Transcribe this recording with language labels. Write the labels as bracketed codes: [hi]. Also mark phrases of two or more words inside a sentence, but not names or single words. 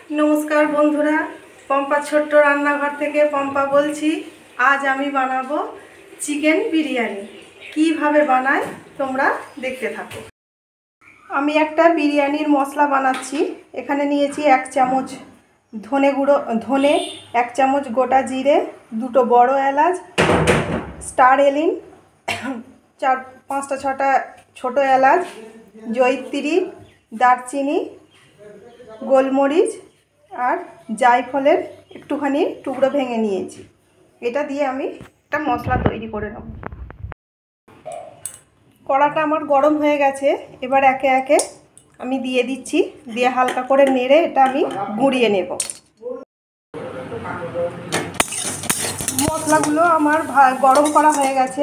[bn] নমস্কার বন্ধুরা পম্পা ছোট্ট রান্নাঘর থেকে পম্পা বলছি। আজ আমি বানাবো চিকেন বিরিয়ানি। কিভাবে বানায় তোমরা দেখতে থাকো। আমি একটা বিরিয়ানির মশলা বানাচ্ছি। এখানে নিয়েছি 1 চামচ ধনে গুঁড়ো ধনে 1 চামচ গোটা জিরে দুটো বড়ো এলাচ স্টার এলিন 4-5টা 6টা ছোটো এলাচ জয়িত্রী দারচিনি গোলমরিচ আর জায়ফলের একটুখানি টুকরো ভেঙে নিয়েছি। এটা দিয়ে আমি একটা মশলা তৈরি করে নেব। কড়াটা আমার গরম হয়ে গেছে। এবার একে একে আমি দিয়ে দিচ্ছি, দিয়ে হালকা করে নেড়ে এটা আমি গুঁড়িয়ে নেব। মশলাগুলো আমার গরম করা হয়ে গেছে।